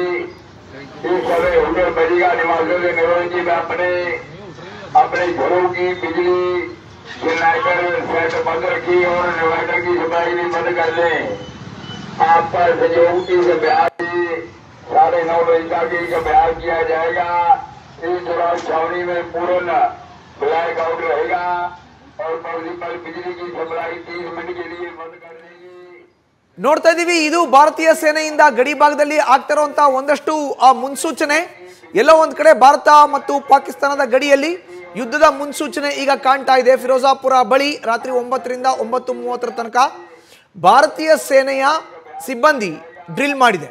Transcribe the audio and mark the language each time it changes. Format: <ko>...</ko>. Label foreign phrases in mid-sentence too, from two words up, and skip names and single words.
<hi>इस समय हुडर बजेगा निवासियों से निवेदन की अपने घरों की बिजली जनरेटर सेट बंद रखी और इन्वर्टर की सप्लाई भी बंद कर दें। आपका सहयोग की अभ्यास 9:30 बजे तक अभ्यास किया जाएगा। इस दौरान छावनी में पूर्ण ब्लैक आउट रहेगा और पर बिजली की सप्लाई 30 मिनट के लिए बंद कर देगी।</hi> <kn>ನೋಡ್ತಾ ಇದೀವಿ, ಇದು ಭಾರತೀಯ ಸೇನೆಯಿಂದ ಗಡಿ ಭಾಗದಲ್ಲಿ ಆಗ್ತಾ ಇರುವಂತಹ ಒಂದಷ್ಟು ಮುನ್ಸೂಚನೆ. ಎಲ್ಲೋ ಒಂದ್ ಕಡೆ ಭಾರತ ಮತ್ತು ಪಾಕಿಸ್ತಾನದ ಗಡಿಯಲ್ಲಿ ಯುದ್ಧದ ಮುನ್ಸೂಚನೆ ಈಗ ಕಾಣ್ತಾ ಇದೆ. ಫಿರೋಜಾಪುರ ಬಳಿ ರಾತ್ರಿ 9 ರಿಂದ 9:30 ತನಕ ಭಾರತೀಯ ಸೇನೆಯ ಸಿಬ್ಬಂದಿ ಡ್ರಿಲ್ ಮಾಡಿದೆ.</kn>